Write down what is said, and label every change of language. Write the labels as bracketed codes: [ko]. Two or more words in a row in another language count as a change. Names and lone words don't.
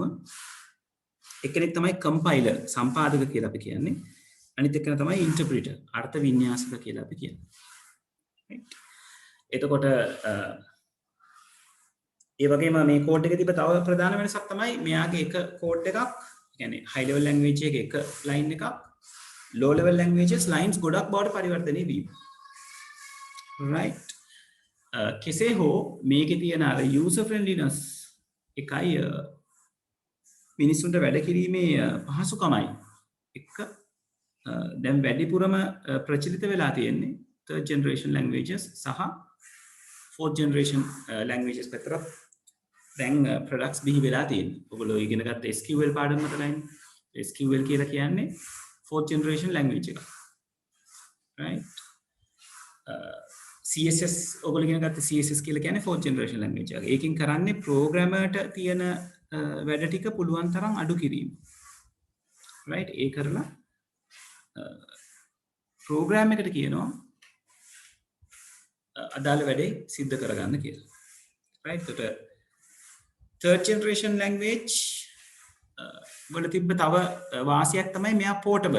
[si] එක්කෙනෙක් තමයි compiler සම්පාදක කියලා අපි කියන්නේ. අනිත් එක්කෙනා තමයි interpreter අර්ථ වින්‍යාසක කියලා අපි කියන්නේ. right. එතකොට ඒ වගේම මේ කෝඩ් එකේ තිබ්බ තව ප්‍රධාන වෙනසක් තමයි මෙයාගේ එක කෝඩ් එකක් කියන්නේ [en] high level language [si] එකේ එක line එකක් [en] low level languages lines [si] ගොඩක් බවට පරිවර්තනය වීම. right. කෙසේ හෝ මේකේ තියෙන අර [en] user friendliness [si] එකයි මිනිස්සුන්ට වැඩ කිරීමේ පහසුකමයි එක දැන් වැඩිපුරම ප්‍රචලිත වෙලා තියෙන්නේ [en] third generation languages [si] සහ [en] fourth generation languages [si] පැත්තට දැන් products බිහි වෙලා තියෙන්නේ. ඔයගොල්ලෝ ඉගෙන ගත්ත SQL පාඩම මතකයිනේ. SQL කියලා කියන්නේ [en] fourth generation language [si] එක. right? CSS ඔයගොල්ලෝ ඉගෙන ගත්ත CSS කියලා කියන්නේ [en] fourth generation language [si] එක. ඒකෙන් කරන්නේ programmerට තියෙන වැඩ ටික පුළුවන් තරම් අඩු කිරීම. right? ඒ කරලා program එකට කියනවා අදාළ වැඩේ සිද්ධ කරගන්න කියලා. right? එතකොට [en] third generation language [si] වල තිබ්බ තව වාසියක් තමයි මෙයා portable.